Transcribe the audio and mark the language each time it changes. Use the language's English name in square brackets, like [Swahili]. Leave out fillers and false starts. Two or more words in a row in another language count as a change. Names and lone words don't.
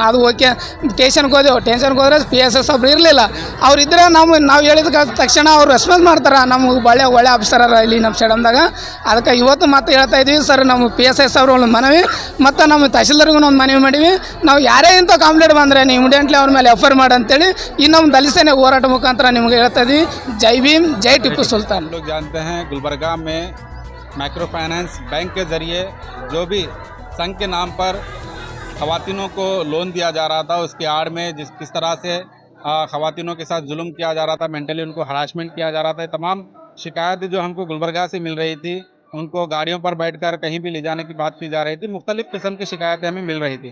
[Kannada] ಅದು ಓಕೆ ಟೇಷನ್ಗೆ ಹೋದ್ರೆ PSS ಒಬ್ರು ಇರಲಿಲ್ಲ, ಅವ್ರು ಇದ್ದರೆ ನಾವು ಹೇಳಿದ ತಕ್ಷಣ ಅವ್ರು ರೆಸ್ಪಾನ್ಸ್ ಮಾಡ್ತಾರೆ, ನಮಗೆ ಒಳ್ಳೆ ಆಫೀಸರ್ ಇಲ್ಲಿ ನಮ್ಮ ಸೇಡಂದಾಗ। ಅದಕ್ಕೆ ಇವತ್ತು ಮತ್ತೆ ಹೇಳ್ತಾ ಇದ್ದೀವಿ ಸರ್, ನಮ್ಮ PSS ಅವರು ಒಂದು ಮನವಿ ಮತ್ತು ನಮ್ಮ ತಹಶೀಲ್ದಾರ್ಗೂ ಒಂದು ಮನವಿ ಮಾಡೀವಿ, ನಾವು ಯಾರೇ ಇಂಥ ಕಂಪ್ಲೇಂಟ್ ಬಂದರೆ ನೀವು ಇಮಿಡಿಯೇಟ್ಲಿ ಅವ್ರ ಮೇಲೆ FIR ಮಾಡಿ ಅಂತೇಳಿ ಈ ನಮ್ಮ ದಲಿತ ಸೇನೆ ಹೋರಾಟ ಮುಖಾಂತರ ನಿಮಗೆ ಹೇಳ್ತಾ ಇದ್ದೀವಿ। ಜೈ ಭೀಮ್ ಜೈ ಟಿಪ್ಪು ಸುಲ್ತಾನ್। [Hindi] लोग जानते हैं गुलबर्गा में [English] micro finance bank [Hindi] के ज़रिए जो भी संघ के नाम पर ख़वातीनों को लोन दिया जा रहा था, उसके आड़ में किस तरह से ख़वातीनों के साथ जुल्म किया जा रहा था, मेंटली उनको हरासमेंट किया जा रहा था, तमाम शिकायतें जो हमको गुलबर्गा से मिल रही थी, उनको गाड़ियों पर बैठकर कहीं भी ले जाने की बात की जा रही थी, मुख्तलिफ़ किस्म की शिकायतें हमें मिल रही थी।